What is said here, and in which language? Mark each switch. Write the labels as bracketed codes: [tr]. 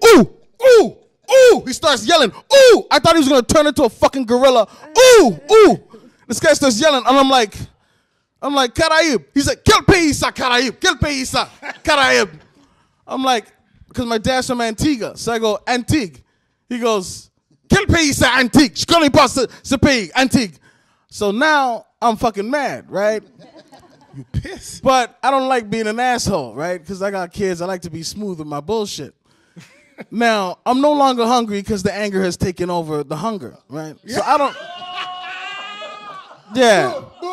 [en] Ooh. He starts yelling, ooh. I thought he was going to turn into a fucking gorilla. Ooh. This guy starts yelling, and I'm like, Caraïbe. He's like, [fr] quel pays ça, [en] Caraïbe? [fr] Quel pays ça, [en] Caraïbe? I'm like, because my dad's from Antigua. So I go, Antigua. He goes, [fr] quel pays ça, [en] Antigua? [fr] Je connais pas ce pays, Antigua. [en] So now I'm fucking mad, right? You pissed. But I don't like being an asshole, right? Because I got kids. I like to be smooth with my bullshit. Now, I'm no longer hungry because the anger has taken over the hunger, right? So I don't... Yeah.